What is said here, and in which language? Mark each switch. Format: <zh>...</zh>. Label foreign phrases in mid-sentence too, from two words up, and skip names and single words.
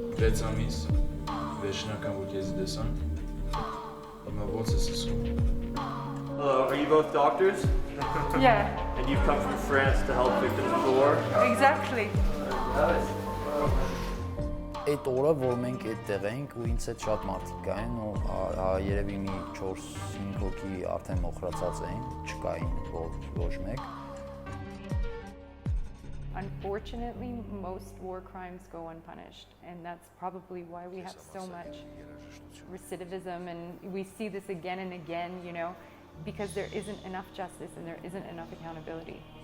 <hy>6 ամիս վերջնական ոգեզի դեսան։ Հիմա ոնց ես ասում։</hy> <en>Hello, are you both doctors? Yeah. And you've come from France to help victims of the war? Exactly.</en> <hy>Այդ օրը, որ մենք այդտեղ էինք ու ինձ հետ շատ մարդիկ կային ու երևի մի 4-5 հոգի արդեն մոխրացած էին, չկային ոչ մեկ։</hy> <en>Unfortunately, most war crimes go unpunished, and that's probably why we have so much recidivism, and we see this again and again, you know, because there isn't enough justice and there isn't enough accountability.</en>